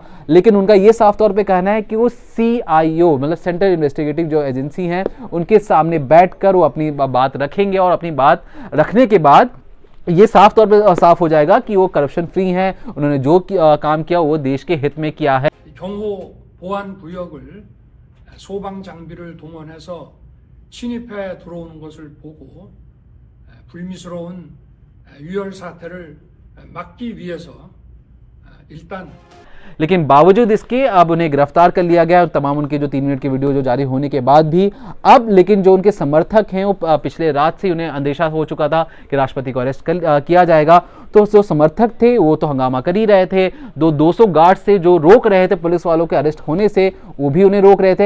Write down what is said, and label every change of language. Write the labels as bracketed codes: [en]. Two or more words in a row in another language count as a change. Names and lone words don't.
[hi] लेकिन उनका ये साफ तौर पे कहना है कि वो CIO मतलब [en] central investigative [hi] जो एजेंसी है उनके सामने बैठकर वो अपनी बात रखेंगे और अपनी बात रखने के बाद ये साफ तौर पे साफ हो जाएगा कि वो [en] corruption free [hi] हैं। उन्होंने जो काम किया वो देश के हित में किया है। [ko] 경호 보안 구역을 소방 장비를 동원해서 침입해 들어오는 것을 보고 불미스러운 유혈 사태를 막기 위해서 일단 [hi] लेकिन बावजूद इसके अब उन्हें गिरफ्तार कर लिया गया। तमाम उनके जो 3 मिनट के वीडियो जो जारी होने के बाद भी अब लेकिन जो उनके समर्थक हैं वो पिछले रात से उन्हें अंदेशा हो चुका था कि राष्ट्रपति को अरेस्ट किया जाएगा, तो जो समर्थक थे वो तो हंगामा कर ही रहे थे। 200 गार्ड से जो रोक रहे थे पुलिस वालों के अरेस्ट होने से, वो भी उन्हें रोक रहे थे।